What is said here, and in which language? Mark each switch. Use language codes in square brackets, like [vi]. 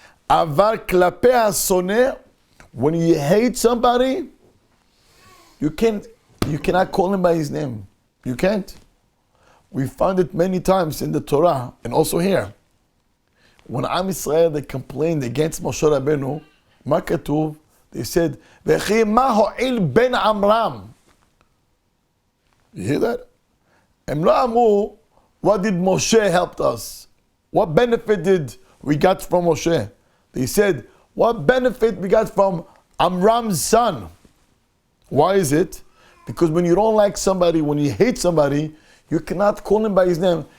[he] Avar klape hasoneh, [en] when you hate somebody, you cannot call him by his name. You can't. We found it many times in the Torah and also here. When Am Yisrael, they complained against Moshe Rabbeinu, [he] מה כתוב? [en] They said, [he] וכי מה הועיל בן עמרם? [en] You hear that? [he] הם לא אמרו, [en] what did Moshe help us? What benefit did we got from Moshe? They said, what benefit we got from Amram's son? Why is it? Because when you don't like somebody, when you hate somebody, you cannot call him by his name.